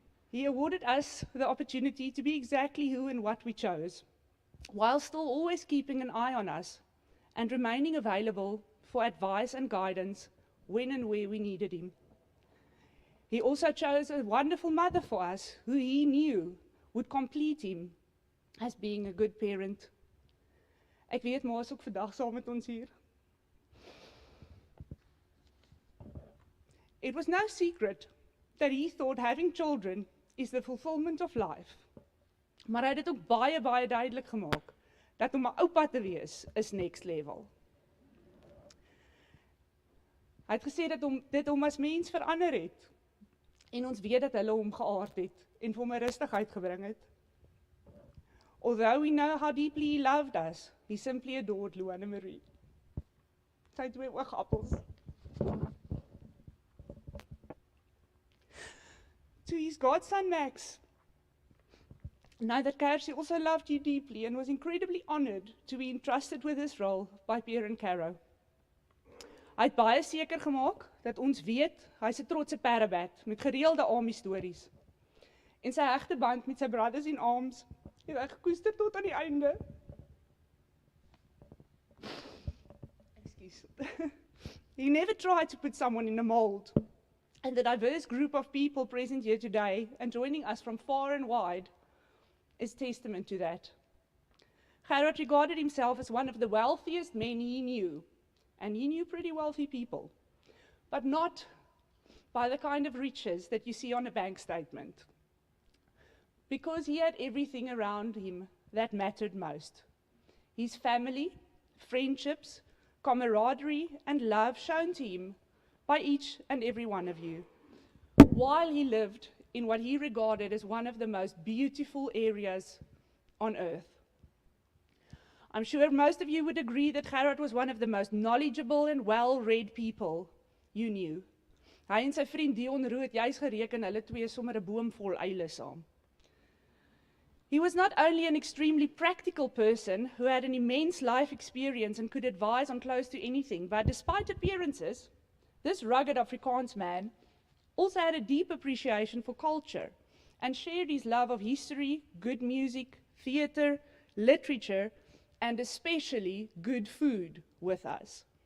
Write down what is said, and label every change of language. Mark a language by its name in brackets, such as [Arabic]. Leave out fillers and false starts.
[English] He awarded us the opportunity to be exactly who and what we chose, while still always keeping an eye on us and remaining available for advice and guidance when and where we needed him. He also chose a wonderful mother for us, who he knew would complete him as being a good parent. [Afrikaans] Ek weet ma is ook vandag saam met ons hier. [English] It was no secret that he thought having children is the fulfillment of life. [Afrikaans] Maar hy het dit ook baie duidelik gemaak dat om 'n oupa te wees is [English] next level. [Afrikaans] Hy het gesê dat dit hom as mens verander het en ons weet dat hulle hom geaard het en vir hom 'n rustigheid gebring het. [English] Although we know how deeply he loved us, he simply adored Lou Anne Marie. [Afrikaans] Sy twee oogappels. [English] To his godson Max, know that Kersie also loved you deeply and was incredibly honored to be entrusted with this role by parent Caro. [Afrikaans] Hy het baie seker gemaak dat ons weet hy is 'n trotse parabat met gereelde army stories. En sy hegte band met sy [English] brothers in arms [Afrikaans] het hy gekoester tot aan die einde. [English] Excuse. He never tried to put someone in a mold. And the diverse group of people present here today and joining us from far and wide is testament to that. Gerhard regarded himself as one of the wealthiest men he knew, and he knew pretty wealthy people, but not by the kind of riches that you see on a bank statement, because he had everything around him that mattered most. His family, friendships, camaraderie, and love shown to him by each and every one of you, while he lived in what he regarded as one of the most beautiful areas on earth. I'm sure most of you would agree that Gerhard was one of the most knowledgeable and well-read people you knew. [Afrikaans] Hy en sy vriend Dion Roux het juis gereken, hulle twee sommer 'n boom vol eile saam. [English] He was not only an extremely practical person who had an immense life experience and could advise on close to anything, but despite appearances, this rugged Afrikaans man also had a deep appreciation for culture and shared his love of history, good music, theater, literature, and especially good food with us.